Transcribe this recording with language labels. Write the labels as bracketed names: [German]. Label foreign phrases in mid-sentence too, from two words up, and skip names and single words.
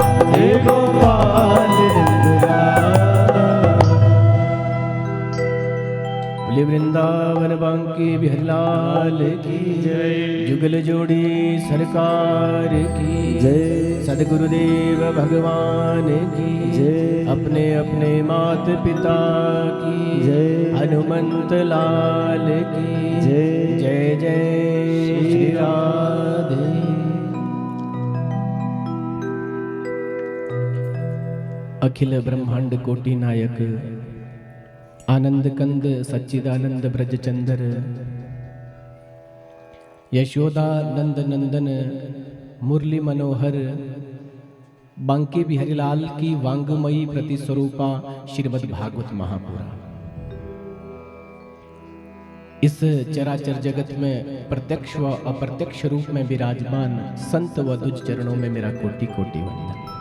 [Hindi] हे गोपाल नंदलाल। बोले वृंदावन बांके बिहारी लाल की जय। जुगल जोड़ी सरकार की जय। सदगुरुदेव भगवान की जय। अपने अपने मात पिता की जय। हनुमंत लाल की जय। जय जय श्री राधे। अखिल ब्रह्मांड कोटि नायक आनंद कंद सच्चिदानंद ब्रजचंदर यशोदा नंद नंदन मुरली मनोहर बांके बिहारीलाल की वांगमयी प्रतिस्वरूपा श्रीमद् भागवत महापुराण इस चराचर जगत में प्रत्यक्ष व अप्रत्यक्ष रूप में विराजमान संत व दुज चरणों में मेरा कोटि कोटि वंदन।